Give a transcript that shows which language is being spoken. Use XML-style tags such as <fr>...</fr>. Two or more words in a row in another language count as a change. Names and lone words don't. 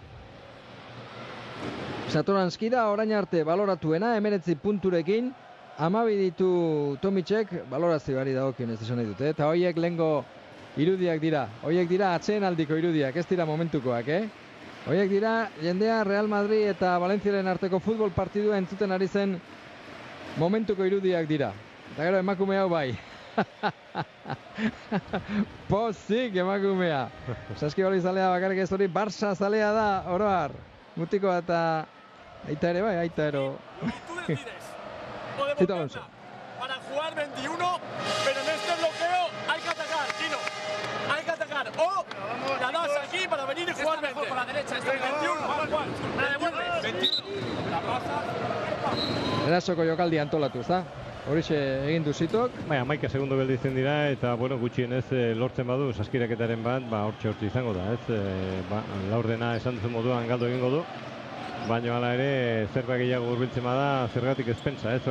<eu>Satoranski da orain arte baloratuena, 19 punturekin, 12 ditu Tomicek, balorazioari dagokionez esan nahi dute, eta horiek lehengo irudiak dira, horiek dira atzeen aldiko irudiak, ez dira momentukoak, horiek dira jendea Real Madrid eta Valentziaren arteko futbol partidua entzuten ari zen momentuko irudiak dira. Eta gero emakume hau bai. Pozik emakumea. Saskibalo zalea bakarrik ez hori, Barça zalea da, oroar. Mutiko eta aita ere bai, aita ero. Tito Alonso.</eu> <es>Para jugar 21, pero en este bloqueo hay que atacar, Chino. Hay que atacar. O la das aquí para venir y jugar 20. Por la derecha, 21. La devuelves. 21. La pasa.</es> <eu>Erasoko jokaldi antolatu, ez da? Horixe egin du Zitok. Bai, 11 segundo gelditzen dira eta, bueno, gutxienez lortzen badu saskiraketaren bat, hortxe izango da, ez? Laurdena esan duzu moduan galdu egingo du. Baina hala ere, zerbait gehiago hurbiltzen bada, zergatik ez pentsa, ez?</eu>